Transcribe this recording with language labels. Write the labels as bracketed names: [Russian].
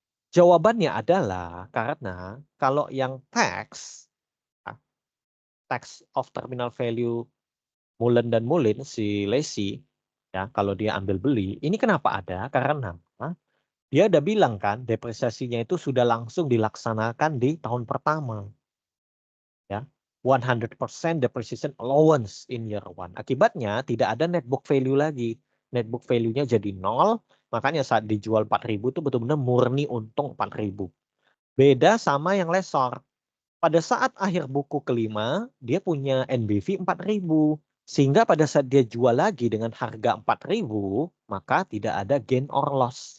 [Indonesian] Jawabannya adalah karena kalau yang tax of terminal value Mullen dan Mullin, si Lacy, ya kalau dia ambil beli, ini kenapa ada? Karena dia udah bilang kan, depresiasinya itu sudah langsung dilaksanakan di tahun pertama. [English] Ya, 100% depreciation allowance in year one. [Indonesian] Akibatnya tidak ada net book value lagi. Net book value-nya jadi 0, makanya saat dijual 4.000 itu betul-benar murni untung 4.000. Beda sama yang lessor. Pada saat akhir buku kelima, dia punya NBV 4.000. Sehingga pada saat dia jual lagi dengan harga 4.000, maka tidak ada gain or loss.